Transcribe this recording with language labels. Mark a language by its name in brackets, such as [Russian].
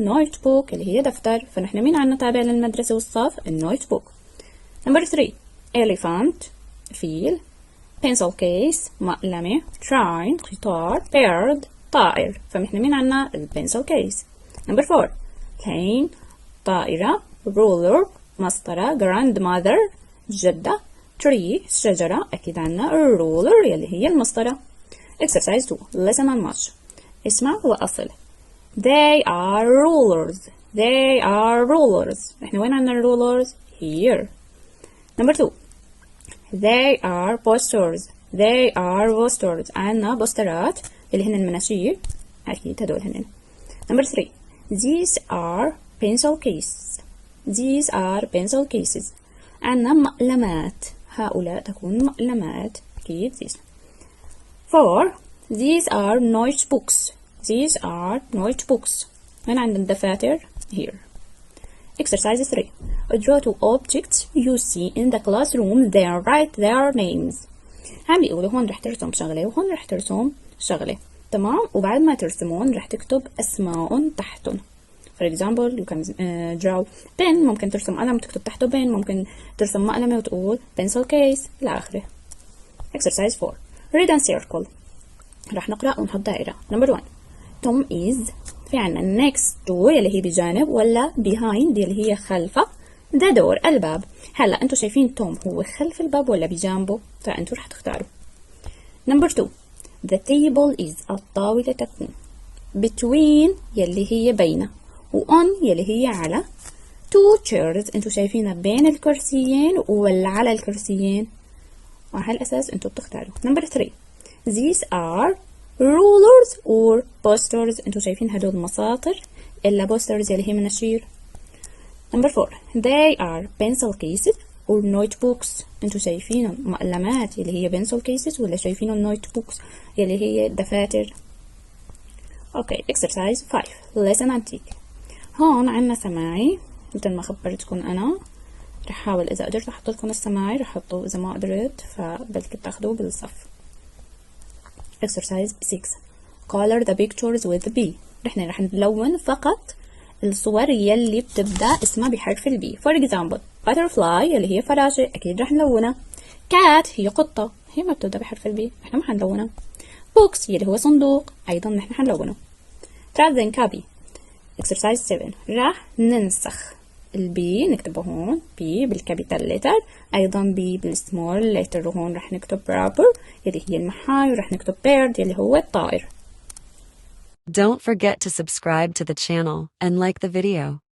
[Arabic] Notebook اللي هي دفتر. فنحن مين عنا تابع للمدرسة والصف؟ النوتبوك. [English] Number 3. Elephant فيل. Pencil case مقلمة. [Arabic] Train قطار. Bird طائر. فنحن مين عنا؟ البنسل كيس. Number 4. Plane طائرة. Ruler مسطرة. Grandmother جدة. Tree شجرة. أكيد عنا ruler يلي هي المسطرة. [English] Exercise 2. Listen and match. [Arabic] اسمع وأصل. [English] They are rulers. They are rulers. [Arabic] احنا وين عنا rulers؟ Here. [English] Number 2. They are posters. They are posters. [Arabic] عنا بوسترات اللي هن المناشير. أكيد هدول هن. [English] Number 3. These are pencil cases. these are pencil cases. [Arabic] عندنا مقلمات، هؤلاء تكون مقلمات أكيد these. [English] 4 these are notebooks. these are notebooks. [Arabic] هنا عندنا دفاتر here. [English] Exercise 3 draw two objects you see in the classroom then write their names. [Arabic] عم بيقولوا هون رح ترسم شغلة وهون رح ترسم شغلة، تمام؟ وبعد ما ترسمون رح تكتب أسماء تحتهم. [English] For example you can draw pen، [Arabic] ممكن ترسم قلم وتكتب تحته pen، ممكن ترسم مقلمة وتقول [English] pencil case [Arabic] إلى آخره. [English] Exercise 4 read and circle. [Arabic] رح نقرأ ونحط دائرة. [English] Number 1 Tom is، [Arabic] في عنا [English] next to [Arabic] اللي هي بجانب، ولا [English] behind [Arabic] اللي هي خلفه [English] the door الباب. [Arabic] هلا انتوا شايفين توم هو خلف الباب ولا بجانبه؟ فانتوا رح تختاروا. [English] Number 2 the table is [Arabic] الطاولة تكون [English] between [Arabic] يلي هي بين، و [English] on [Arabic] يلي هي على. two chairs انتوا شايفينها بين الكرسيين ولا على الكرسيين، وعلى الأساس انتوا بتختاروا. [English] Number 3 these are rulers or posters. [Arabic] انتوا شايفين هدول مساطر إلا posters يلي هي مناشير. [English] Number 4 they are pencil cases or notebooks. [Arabic] انتوا شايفينهم مقلمات يلي هي [English] pencil cases [Arabic] ولا شايفينهم notebooks يلي هي دفاتر. [English] Okay exercise 5 listen and take. [Arabic] هون عنا سماعي مثل ما خبرتكم انا، رح احاول اذا قدرت احط لكم السماعي رح احطه، اذا ما قدرت فبلكي تاخذوه بالصف. [English] Exercise 6 color the pictures with B. [Arabic] رح نلون فقط الصور يلي بتبدأ اسمها بحرف البي. [English] For example butterfly [Arabic] يلي هي فراشة أكيد رح نلونها. cat هي قطة هي ما بتبدأ بحرف البي، احنا ما حنلونها. box يلي هو صندوق أيضا نحن حنلونه. [English] trap then copy. [Arabic] Exercise 7 رح ننسخ البي، نكتبه هون بي بالكابيتال ليتر، أيضا بي بالسمول ليتر، وهون رح نكتب rubber يلي هي المحاي، ورح نكتب bird يلي هو الطائر. [English] Don't forget to subscribe to the channel and like the video.